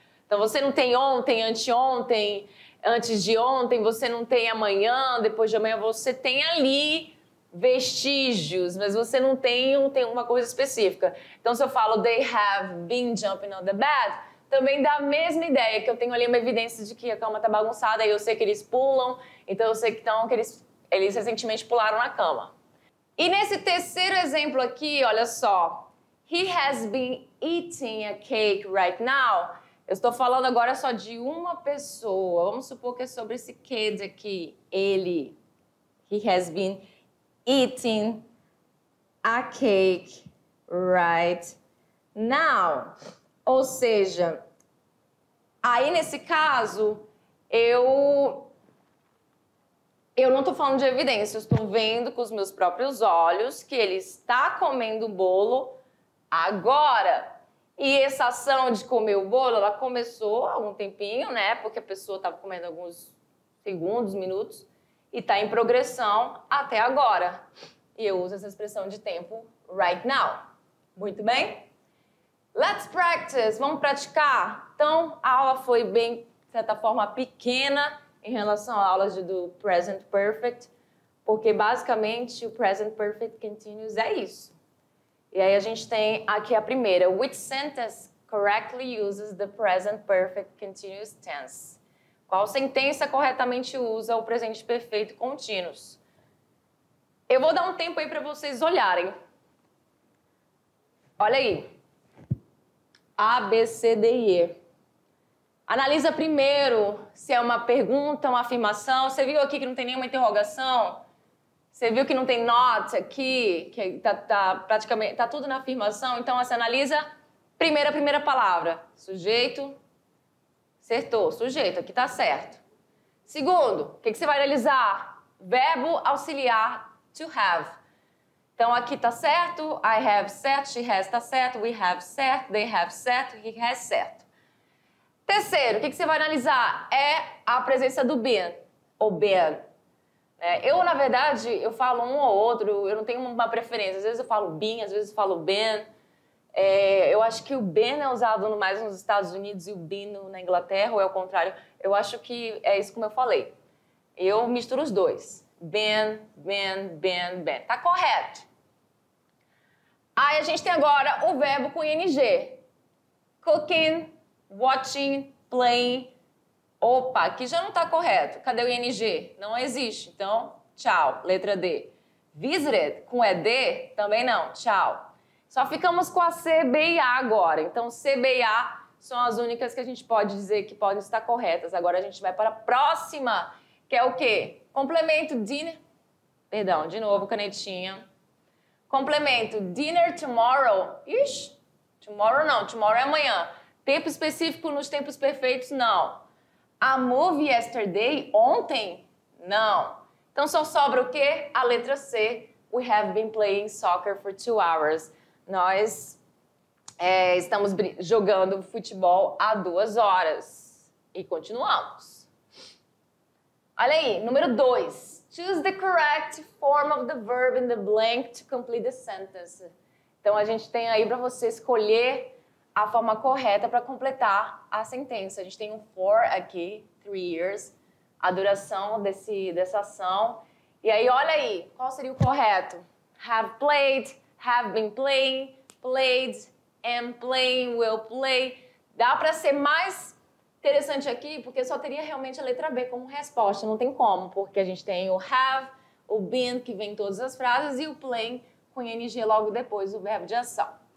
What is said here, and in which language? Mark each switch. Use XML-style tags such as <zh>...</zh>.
<pt>Então você não tem ontem, anteontem, antes de ontem, você não tem amanhã, depois de amanhã, você tem ali vestígios, mas você não tem uma coisa específica. Então, se eu falo</pt> <en>they have been jumping on the bed,</en> <pt>também dá a mesma ideia, que eu tenho ali uma evidência de que a cama tá bagunçada, aí eu sei que eles pulam, então eu sei que eles recentemente pularam na cama. E nesse terceiro exemplo aqui, olha só,</pt> <en>he has been eating a cake right now.</en> <pt>Eu estou falando agora só de uma pessoa. Vamos supor que é sobre esse kid aqui. Ele.</pt> <en>He has been eating a cake right now.</en> <pt>Ou seja, aí nesse caso, eu não estou falando de evidência. Eu estou vendo com os meus próprios olhos que ele está comendo o bolo agora. E essa ação de comer o bolo, ela começou há um tempinho, né? Porque a pessoa estava comendo alguns segundos, minutos, e está em progressão até agora. E eu uso essa expressão de tempo right now. Muito bem?</pt> <en>Let's practice.</en> <pt>Vamos praticar? Então, a aula foi bem, de certa forma, pequena em relação à aula do Present Perfect, porque basicamente o Present Perfect Continuous é isso. E aí a gente tem aqui a primeira.</pt> <en>Which sentence correctly uses the present perfect continuous tense?</en> <pt>Qual sentença corretamente usa o presente perfeito continuous? Eu vou dar um tempo aí para vocês olharem. Olha aí. A, B, C, D e E. Analisa primeiro se é uma pergunta, uma afirmação. Você viu aqui que não tem nenhuma interrogação? Você viu que não tem not aqui, que praticamente tá tudo na afirmação? Então, você analisa primeiro a primeira palavra. Sujeito, acertou, sujeito, aqui tá certo. Segundo, o que você vai analisar? Verbo auxiliar to have. Então, aqui tá certo, I have certo, she has tá certo, we have certo, they have certo, he has certo. Terceiro, o que você vai analisar? É a presença do been, ou been. Eu, na verdade, eu falo um ou outro, eu não tenho uma preferência. Às vezes eu falo been, às vezes eu falo been. Eu acho que o been é usado mais nos Estados Unidos e o been na Inglaterra, ou é o contrário. Eu acho que é isso como eu falei. Eu misturo os dois. Been, been, been, been. Tá correto. Aí a gente tem agora o verbo com ing.</pt> <en>Cooking, watching, playing.</en> <pt>Opa, aqui já não tá correto. Cadê o ing? Não existe. Então, tchau. Letra D. Visited com ed? Também não. Tchau. Só ficamos com a C, B e A agora. Então, C, B e A são as únicas que a gente pode dizer que podem estar corretas. Agora a gente vai para a próxima, que é o quê? Complemento dinner. Perdão, de novo, canetinha. Complemento dinner tomorrow. Ixi, tomorrow não, tomorrow é amanhã. Tempo específico nos tempos perfeitos, não. A movie yesterday, ontem? Não. Então só sobra o quê? A letra C.</pt> <en>We have been playing soccer for 2 hours.</en> <pt>Nós estamos jogando futebol há 2 horas. E continuamos. Olha aí, número 2.</pt> <en>Choose the correct form of the verb in the blank to complete the sentence.</en> <pt>Então, a gente tem aí para você escolher a forma correta para completar a sentença. A gente tem um for aqui, 3 years, a duração dessa ação. E aí, olha aí, qual seria o correto?</pt> <en>Have played, have been playing, played, am playing, will play.</en> <pt>Dá para ser mais interessante aqui, porque só teria realmente a letra B como resposta. Não tem como, porque a gente tem o have, o been, que vem em todas as frases, e o playing com ing logo depois do verbo de ação.</pt>